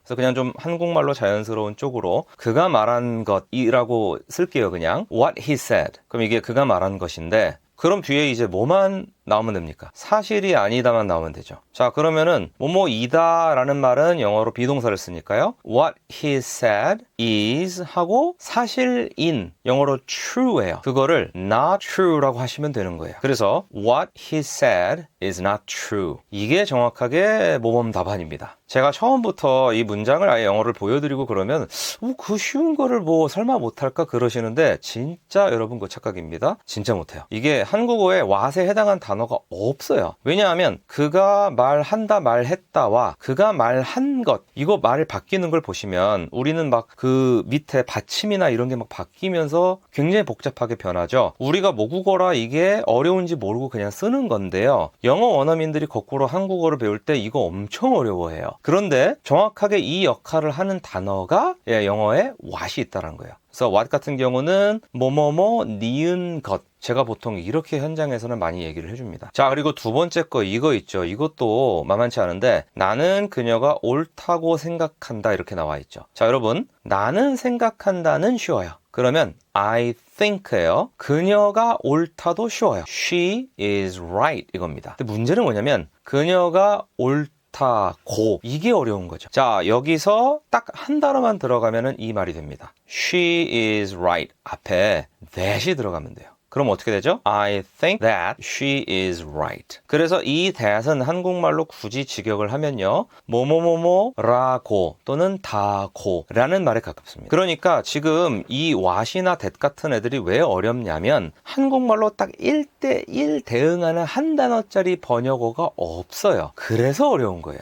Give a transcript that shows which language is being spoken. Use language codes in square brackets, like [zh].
[ko] 그래서 그냥 좀 한국말로 자연스러운 쪽으로 그가 말한 것이라고 쓸게요. 그냥 [en] what he said. [ko] 그럼 이게 그가 말한 것인데, 그럼 뒤에 이제 뭐만 나오면 됩니까? 사실이 아니다만 나오면 되죠. 자, 그러면은 뭐뭐이다 라는 말은 영어로 비동사를 쓰니까요. [en] What he said is [ko] 하고 사실인 영어로 true예요. 그거를 [en] not true [ko] 라고 하시면 되는 거예요. [en] 그래서 what he said is not true. [ko] 이게 정확하게 모범 답안입니다. 제가 처음부터 이 문장을 아예 영어를 보여드리고 그러면 그 쉬운 거를 뭐 설마 못할까 그러시는데 진짜 여러분 그 착각입니다. 진짜 못해요. 이게 한국어에 what에 해당한 단어가 없어요. 왜냐하면 그가 말한다 말했다와 그가 말한 것 이거 말 바뀌는 걸 보시면 우리는 막 그 밑에 받침이나 이런 게 막 바뀌면서 굉장히 복잡하게 변하죠. 우리가 모국어라 이게 어려운지 모르고 그냥 쓰는 건데요. 영어 원어민들이 거꾸로 한국어를 배울 때 이거 엄청 어려워해요. 그런데 정확하게 이 역할을 하는 단어가 영어에 what이 있다는 거예요. 그래서 what 같은 경우는 뭐뭐뭐 니은 것 제가 보통 이렇게 현장에서는 많이 얘기를 해줍니다. 자, 그리고 두 번째 거 이거 있죠. 이것도 만만치 않은데 나는 그녀가 옳다고 생각한다 이렇게 나와 있죠. 자, 여러분 나는 생각한다는 쉬워요. 그러면 [en] I think [ko] 예요. 그녀가 옳다도 쉬워요. [en] She is right 이겁니다. [ko] 근데 문제는 뭐냐면 그녀가 옳다고 이게 어려운 거죠. 자, 여기서 딱 한 단어만 들어가면은 이 말이 됩니다. [en] She is right [ko] 앞에 that이 들어가면 돼요. 그럼 어떻게 되죠? [en] I think that she is right. [ko] 그래서 이 that은 한국말로 굳이 직역을 하면요. 뭐뭐뭐뭐라고 또는 다고 라는 말에 가깝습니다. 그러니까 지금 이 what이나 that 같은 애들이 왜 어렵냐면 한국말로 딱 1대1 대응하는 한 단어짜리 번역어가 없어요. 그래서 어려운 거예요.